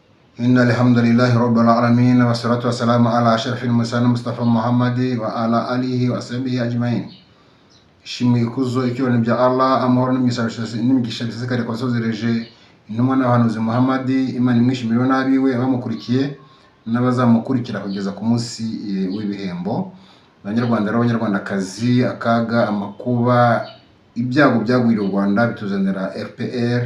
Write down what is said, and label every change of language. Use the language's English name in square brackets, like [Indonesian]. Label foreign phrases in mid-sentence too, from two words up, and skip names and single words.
[Arabic] إن الحمد لله رب العالمين والصلاة والسلام على أشرف المرسلين مصطفى محمد وعلى آله وصحبه أجمعين. [Kinyarwanda] Ishimwe ikuzo icyubahiro bya Allah, amahoro n'imigisha bisesekare kwa sozereje intumwa n'abahanuzi Muhammad, Imana imwishimire n'abiwe abamukurikiye n'abazamukurikira kugeza ku munsi w'ibihembo. Abanyarwanda n'abanyarwandakazi, akaga, amakuba, ibyago byagwiriye u Rwanda bituzanira FPR.